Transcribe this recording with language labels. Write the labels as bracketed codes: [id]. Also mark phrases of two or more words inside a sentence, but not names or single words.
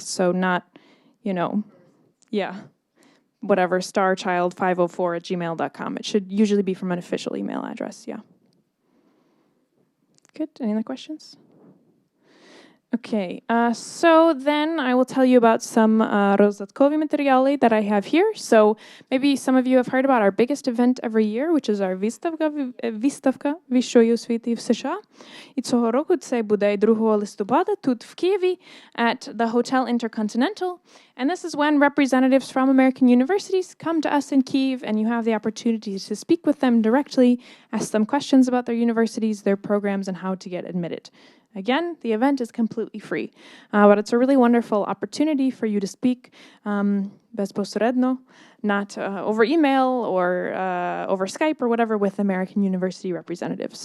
[en] So not, whatever, starchild504@gmail.com. It should usually be from an official email address, yeah. Good. Any other questions? Okay, so then I will tell you about some [uk] роздаткові матеріали [en] that I have here. So maybe some of you have heard about our biggest event every year, which is our [uk] виставка вищої освіти в США. І цього року це буде 2 листопада тут в Києві [en] at the Hotel Intercontinental. And this is when representatives from American universities come to us in Kyiv, and you have the opportunity to speak with them directly, ask them questions about their universities, their programs, and how to get admitted. Again, the event is completely free, but it's a really wonderful opportunity for you to speak безпосередньо, not over email or over Skype or whatever, with American university representatives.